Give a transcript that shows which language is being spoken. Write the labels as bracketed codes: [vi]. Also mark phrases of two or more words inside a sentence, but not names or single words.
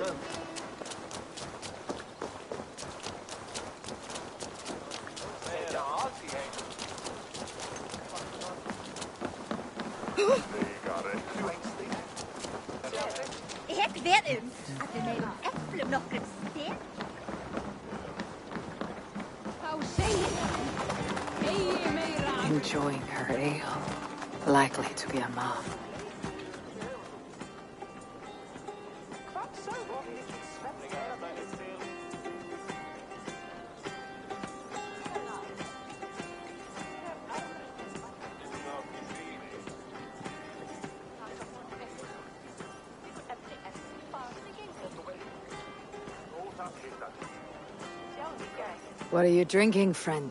[no] Jeg vet at det er eple noen sted. [en] Enjoying her ale. Likely to be Amma. What are you drinking, friend?